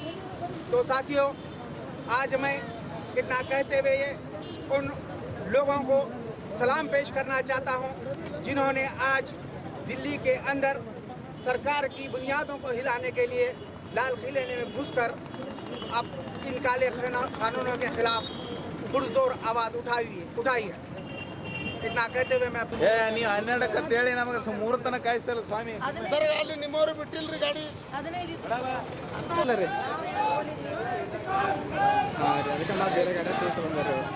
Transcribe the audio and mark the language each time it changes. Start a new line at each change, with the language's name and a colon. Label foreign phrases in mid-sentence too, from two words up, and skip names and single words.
Hindi: तो साथियों, आज मैं इतना कहते हुए उन लोगों को सलाम पेश करना चाहता हूं जिन्होंने आज दिल्ली के अंदर सरकार की बुनियादों को हिलाने के लिए लाल किले में घुसकर अब इन काले कानूनों के खिलाफ पुरजोर आवाज़ उठाई है। इतना कहते हुए मैं
Kannada: ನೀವು 12 ಅಂತ ಹೇಳಿ ನಮಗೆ 3 ತನಕ ಕಾಯಿಸ್ತಾರಲ್ಲ ಸ್ವಾಮಿ. ಸರ್ ಅಲ್ಲಿ ನಿಮ್ಮವರು ಬಿಟ್ಟಿಲ್ರಿ ಗಾಡಿ? ಅದಕ್ಕೆ ನಾವು ಬೇರೆ ಗಾಡಿ ಬಂದರು.